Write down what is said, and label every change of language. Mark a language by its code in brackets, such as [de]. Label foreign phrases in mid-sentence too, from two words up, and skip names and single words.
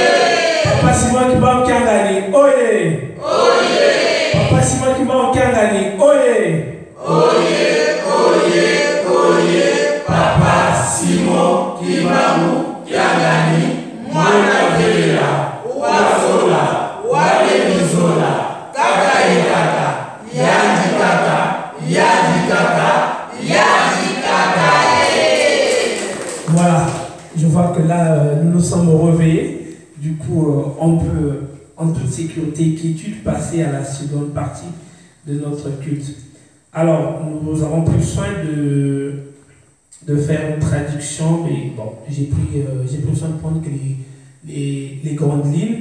[kg] Papa Simon Kibon Kialani, Oye! Oye! Papa Simon Simon Kimbangu Kiangani, oye! Oye, oye, oye, Papa Simon Kimbangu Kiangani, mwana Vera, Wazola, Walemizola, Kaka Ikaka, Yandi Kaka, Yandi Kaka, Yandi Kaka. [fr] Voilà, je vois que là, nous nous sommes réveillés. Du coup, on peut, en toute sécurité et quiétude, passer à la seconde partie de notre culte. Alors, nous avons pris soin de faire une traduction, mais bon, j'ai pris soin de prendre les grandes lignes.